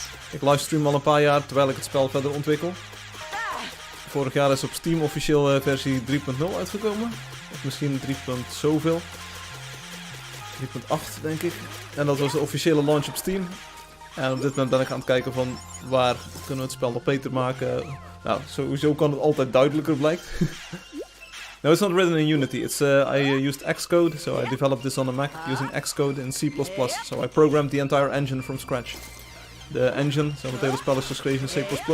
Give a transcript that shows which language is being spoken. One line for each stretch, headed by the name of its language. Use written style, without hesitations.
Dutch: Ik livestream al een paar jaar terwijl ik het spel verder ontwikkel. Vorig jaar is op Steam officieel versie 3.0 uitgekomen. Of misschien 3. zoveel. 3.8 denk ik. En dat was de officiële launch op Steam. En op dit moment ben ik aan het kijken van waar kunnen we het spel nog beter maken. Nou, sowieso kan het altijd duidelijker blijkt.
English: No, it's not written in Unity. It's I used Xcode, so I developed this on a Mac using Xcode in C++. So I programmed the entire engine from scratch.
Dutch: De engine, zo het hele spel is geschreven in C++.